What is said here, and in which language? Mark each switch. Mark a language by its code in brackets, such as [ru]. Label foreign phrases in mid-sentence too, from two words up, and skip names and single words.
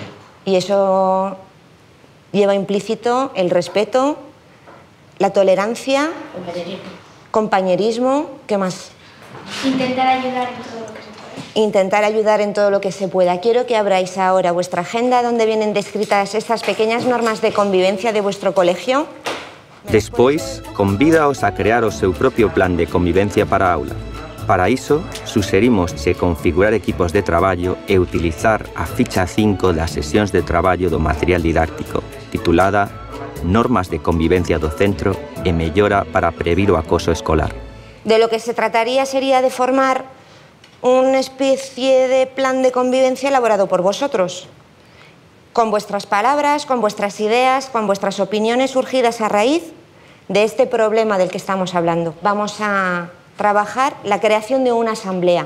[es] Y eso lleva implícito el respeto, la tolerancia, compañerismo, ¿qué más? Intentar ayudar en todo lo que se pueda. Intentar ayudar en todo lo que se pueda. Quiero que abráis ahora vuestra agenda donde vienen descritas estas pequeñas normas de convivencia de vuestro colegio. [gl] Despois, convídaos a crear o seu propio plan de convivencia para a aula. Para iso, suxerimosche configurar equipos de traballo e utilizar a ficha 5 das sesións de traballo do material didáctico, titulada Normas de convivencia do centro e mellora para previr o acoso escolar. [es] De lo que se trataría sería de formar una especie de plan de convivencia elaborado por vosotros, con vuestras palabras, con vuestras ideas, con vuestras opiniones surgidas a raíz de este problema del que estamos hablando. Vamos a trabajar la creación de una asamblea.